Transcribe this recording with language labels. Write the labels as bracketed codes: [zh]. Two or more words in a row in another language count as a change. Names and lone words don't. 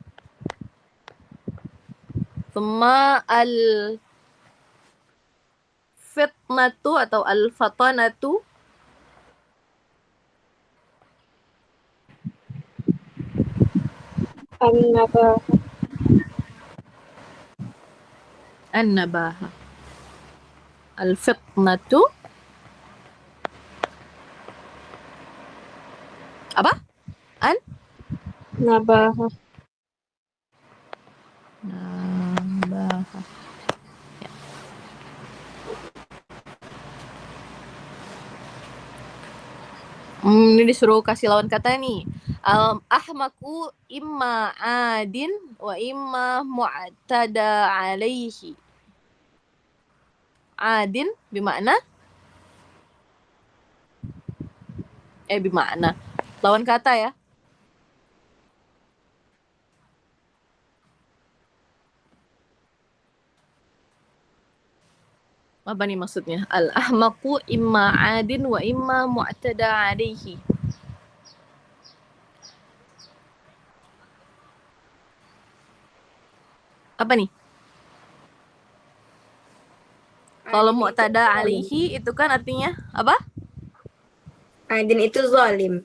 [ar] ثم الفطنة atau الفطانة النباهة. النباهة. [id] Al-fitnatu apa? [ar] نباهة. نباهة. [id] Ya. Ini disuruh kasih lawan kata nih. [ar] أحمق إما عاد وإما معتدى عليه. [id] Adin bimana? Bimana? Lawan kata ya. Apa nih maksudnya? [ar] الأحمق إما عاد وإما معتدى عليه. [id] Apa nih? Kalau [ar] معتدى عليه [id] itu kan artinya apa? Adin itu zalim.